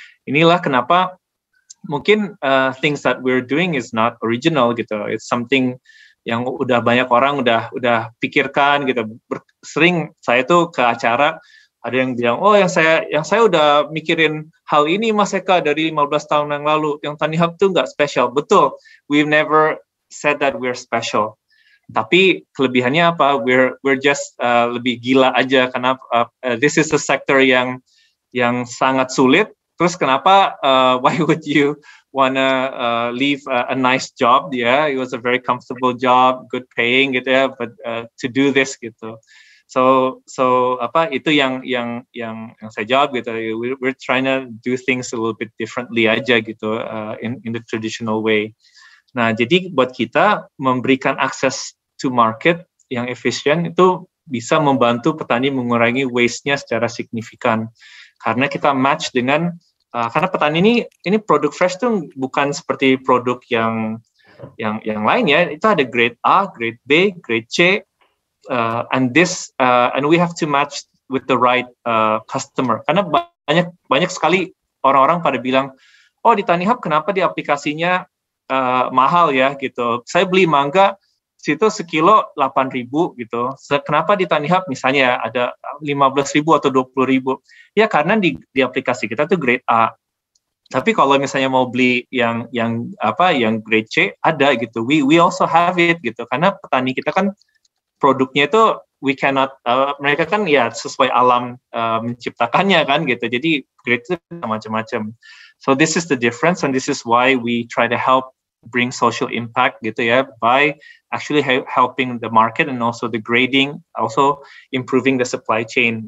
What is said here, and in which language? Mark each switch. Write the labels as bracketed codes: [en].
[id] Inilah kenapa mungkin [en] things that we're doing is not original gitu. It's something [id] yang udah banyak orang udah pikirkan gitu. Sering saya tuh ke acara ada yang bilang, oh yang saya udah mikirin hal ini Mas Eka dari 15 tahun yang lalu. Yang Tani Hub tuh nggak spesial. Betul, [en] we've never said that we're special. [id] Tapi kelebihannya apa? [en] We're just [id] lebih gila aja karena [en] this is a sector [id] yang sangat sulit. Terus kenapa? [en] Why would you wanna leave a nice job? Yeah, it was a very comfortable job, good paying gitu ya, but to do this gitu. [id] So itu yang saya jawab gitu. [en] We're trying to do things a little bit differently [id] aja [en] gitu in the traditional way. [id] Nah, jadi buat kita memberikan akses [en] to market [id] yang efisien itu bisa membantu petani mengurangi waste-nya secara signifikan. Karena kita match dengan karena petani ini produk fresh tuh bukan seperti produk yang lain ya. Itu ada grade A, grade B, grade C. [en] And we have to match with the right customer. [id] Karena banyak sekali orang-orang pada bilang, oh di Tani Hub kenapa di aplikasinya mahal ya gitu. Saya beli mangga situ sekilo 8.000 gitu. Kenapa di Tani Hub misalnya ada 15.000 atau 20.000? Ya karena di aplikasi kita tuh grade A. Tapi kalau misalnya mau beli yang grade C ada gitu. [en] We also have it [id] gitu. Karena petani kita kan produknya itu [en] we cannot [id] mereka kan ya sesuai alam menciptakannya kan gitu. Jadi grade itu macam-macam. [en] So this is the difference and this is why we try to help bring social impact gitu ya by actually helping the market and also the grading, also improving the supply chain.